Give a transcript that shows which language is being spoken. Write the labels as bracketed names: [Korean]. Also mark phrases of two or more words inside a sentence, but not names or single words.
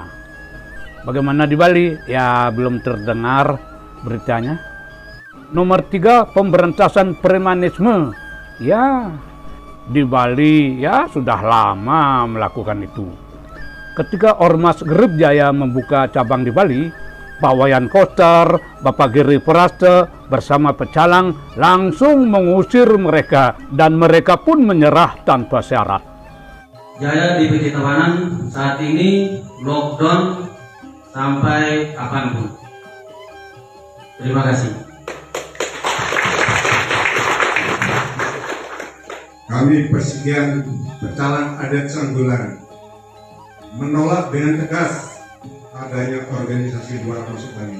[Indonesian] Bagaimana di Bali? Ya belum terdengar beritanya. Nomor 3, pemberantasan premanisme. Ya, di Bali ya sudah lama melakukan itu. Ketika Ormas Gerib Jaya membuka cabang di Bali, Pak Wayan Koster, Bapak Giri Praste bersama pecalang langsung mengusir mereka dan mereka pun menyerah tanpa syarat. Jaya di PT Tabanan saat ini lockdown sampai kapanpun. Terima kasih. Kami Persegian Pecalang Adat Sanggulan menolak dengan tegas adanya organisasi luar masuk Bali.